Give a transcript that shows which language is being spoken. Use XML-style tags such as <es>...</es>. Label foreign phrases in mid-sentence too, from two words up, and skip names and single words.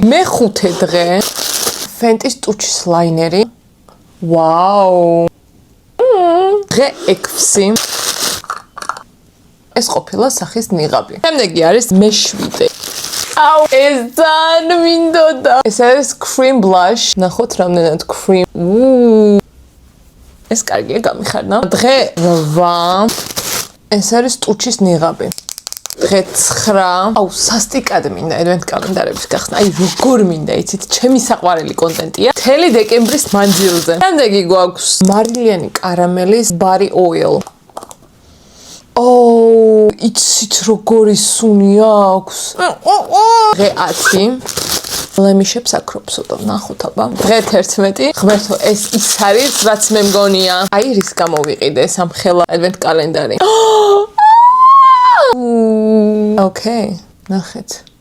<ka>მე-5 დღე Fenty-ს ტუჩის ლაინერი. ვაუ. დღე 6. ეს ყოფილა სახის ნიღაბი. შემდეგი არის მე-7. აუ, ეს ძალიან მინდოდა. ეს არის</ka> <en>cream blush.</en> <ka>ნახოთ რამდენად cream. ეს კარგია გამიხარდა. დღე 8. ეს არის ტუჩის ნიღაბი. დღე 9. აუ, სასტიკად მინდა Advent კალენდარების გახსნა. აი, როგორ მინდა, იცით, ჩემი საყვარელი კონტენტია. მთელი დეკემბრის მანძილზე. შემდეგი გვაქვს მარილიანი კარამელის</ka> <en>body oil.</en> <ka>ოუ, იცით, როგორი სუნი აქვს. დღე 10. ლემიშებს აკროფსო და ნახოთ აბა. დღე 11. ღმერთო, ეს ის არის, რაც მე მგონია. აი, რის გამოვიყიდე ეს ამ ხელა Advent კალენდარი. Okay, ნახეთ.</ka>